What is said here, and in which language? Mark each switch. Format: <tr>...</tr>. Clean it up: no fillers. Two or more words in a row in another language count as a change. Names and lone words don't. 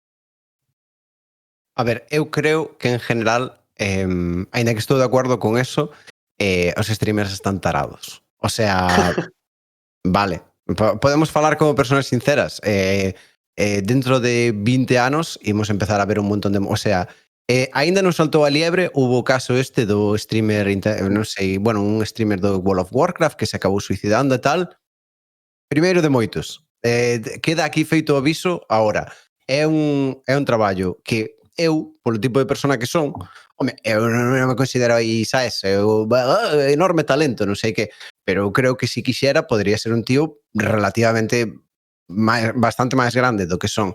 <gl>A ver, eu creo que en general, aínda que estou de acordo con eso, os streamers están tarados.</gl> <es>O sea,</es> <gl>vale, podemos falar como personas sinceras. Dentro de 20 anos imos empezar a ver un montón de...</gl> <es>O sea,</es> <gl>aínda non soltou a liebre, hubo o caso este do streamer, non sei, bueno, un streamer do World of Warcraft que se acabou suicidando e tal. Primeiro de moitos. Queda aquí feito o aviso agora. É un traballo que eu, polo tipo de persona que son, home, eu non me considero aí, sabes, enorme talento, non sei que, pero eu creo que se quixera podría ser un tío relativamente bastante máis grande do que son.</gl>